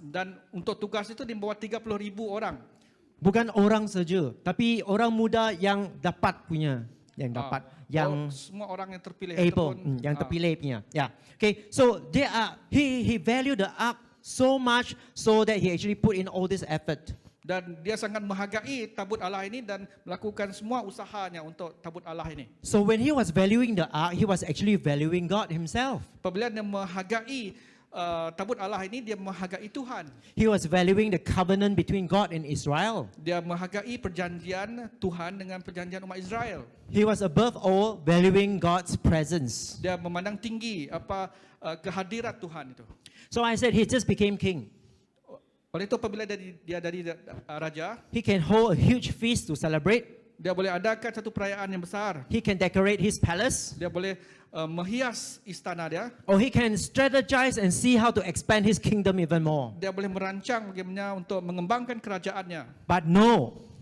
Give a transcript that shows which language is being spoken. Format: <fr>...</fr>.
<ms>Dan untuk tugas itu dibawa 30,000 orang. Bukan orang saja, tapi orang muda yang dapat punya, yang dapat, yang semua orang yang terpilih</ms> <en>able,</en> <ms>ataupun, yang terpilih punya.</ms> <en>Yeah. Okay. So he valued the ark so much so that he actually put in all this effort.</en> <ms>dan dia sangat menghargai tabut Allah ini dan melakukan semua usahanya untuk tabut Allah ini.</ms> <en>So when he was valuing the ark, he was actually valuing God himself.</en> <ms>Apabila dia menghargai tabut Allah ini, dia menghargai Tuhan.</ms> <en>He was valuing the covenant between God and Israel.</en> <ms>Dia menghargai perjanjian Tuhan dengan perjanjian umat Israel.</ms> <en>He was above all valuing God's presence.</en> <ms>Dia memandang tinggi kehadirat Tuhan itu.</ms> <en>So I said he just became king.</en> <ms>Oleh itu apabila dia dari raja,</ms> <en>He can hold a huge feast to celebrate.</en> <ms>dia boleh adakan satu perayaan yang besar.</ms> <en>He can decorate his palace.</en> <ms>Dia boleh menghias istana dia.</ms> <en>Or he can strategize and see how to expand his kingdom even more.</en> <ms>Dia boleh merancang bagaimana untuk mengembangkan kerajaannya.</ms> <en>But no,</en>